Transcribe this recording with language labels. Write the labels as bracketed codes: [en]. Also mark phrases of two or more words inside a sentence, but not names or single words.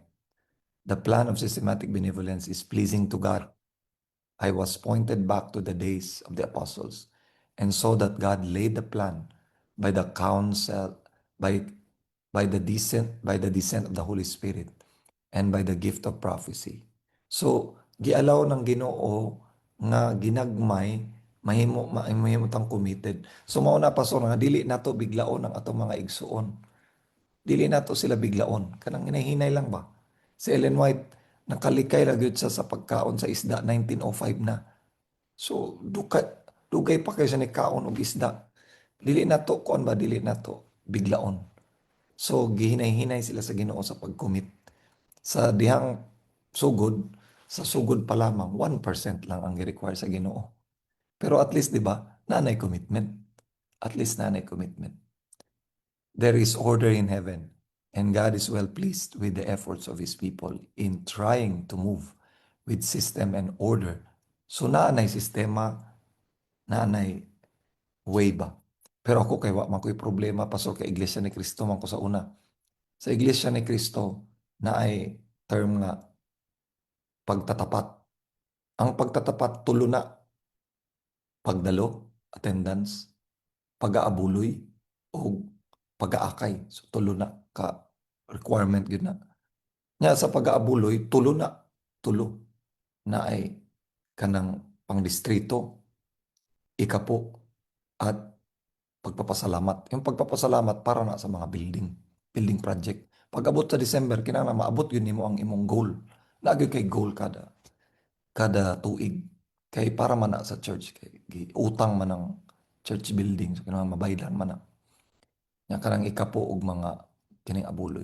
[en] The plan of systematic benevolence is pleasing to God. I was pointed back to the days of the apostles, and so that God laid the plan by the counsel, by the descent of the Holy Spirit, and by the gift of prophecy. [ceb] So, gialaw ng Ginoo nga ginagmay mahimo tang committed. So mao na Pastor nga dili nato biglaon ang atong mga igsuon. dili nato sila biglaon. Kanang hinahinay lang ba? Si Ellen White, nakalikay ra gyud siya sa pagkaon sa isda 1905 na. So, dugay pa kayo sa nikaon og isda. Dili nato kuan ba, dili nato biglaon. So, gihinay-hinay sila sa Ginoo sa pag-commit. Sa dihang sugod, sa sugod pa lamang, 1% lang ang gi-require sa Ginoo. Pero at least, di ba, nanay commitment. At least nanay commitment. [en] There is order in heaven, and God is well pleased with the efforts of His people in trying to move with system and order. [ceb] So naanay sistema, naanay way ba? Pero ako kay wa man ko'y problema, pastor, kay Iglesia ni Cristo man ko sa una. Sa Iglesia ni Cristo na ay term nga pagtatapat. Ang pagtatapat tulo na: pagdalo, attendance, [tl] pag-aabuloy, o pag-aakay. [ceb] So tulo na ka requirement gyud na. Nya sa pag-aabuloy, tulo na ay kanang pangdistrito, [tl] ikapo, at pagpapasalamat. Yung pagpapasalamat para na sa mga building project. [ceb] Pag abot sa December, kinahanglan maabot yun nimo ang imong goal. Lagi kay goal kada tuig. Kay para man na sa church, kay utang man ang church building, so kinahanglan mabaydan man na. Nya kanang ikapo og mga kining abuloy.